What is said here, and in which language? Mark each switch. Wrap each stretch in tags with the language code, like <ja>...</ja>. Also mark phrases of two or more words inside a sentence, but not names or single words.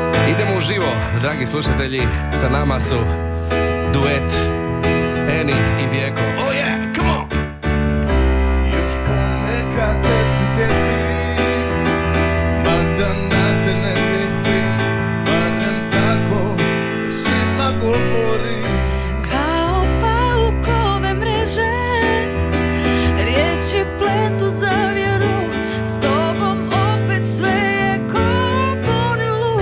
<hr>Idemo u živo, dragi slušatelji, sa nama su duet Eni i Vjeko.</hr> <en>Oh yeah, come on!</en> <hr>Još ponekad te se sjetim, mada na te ne mislim, barem tako svima govorim. Kao paukove mreže, riječi pletu zavjeru, s tobom opet sve je ko ponilu.</hr>